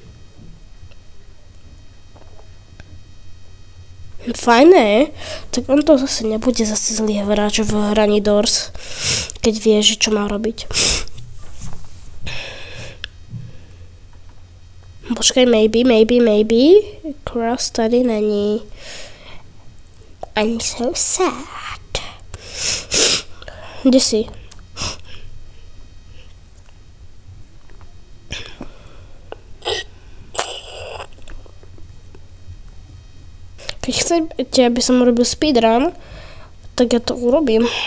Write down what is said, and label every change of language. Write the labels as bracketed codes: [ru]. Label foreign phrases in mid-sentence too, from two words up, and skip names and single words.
[sk] Fajné, tak on to zase nebude zase zlý hráč v hraní Doors, keď vie, že čo má robiť. Počkaj, maybe. [cs] Cross tady není. [en] I'm so sad. [sk] Kde si? Keď chcete, aby som urobil speedrun, tak ja to urobím.